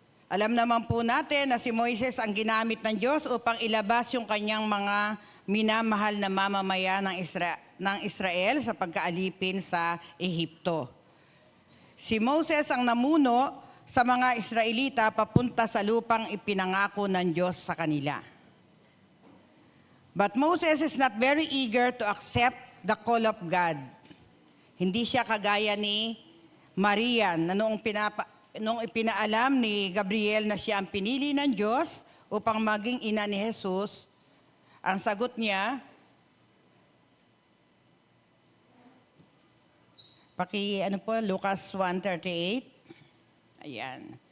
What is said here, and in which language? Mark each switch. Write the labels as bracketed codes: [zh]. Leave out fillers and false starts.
[tl] Alam naman po natin na si Moises ang ginamit ng Diyos upang ilabas yung kanyang mga minamahal na mamamayan ng Israel sa pagkaalipin sa Ehipto. Si Moses ang namuno sa mga Israelita papunta sa lupang ipinangako ng Diyos sa kanila. [en] But Moses is not very eager to accept the call of God. [tl] Hindi siya kagaya ni Maria na noong ipinaalam ni Gabriel na siya ang pinili ng Diyos upang maging ina ni Jesus, ang sagot niya, Lucas 1:38. Ayan.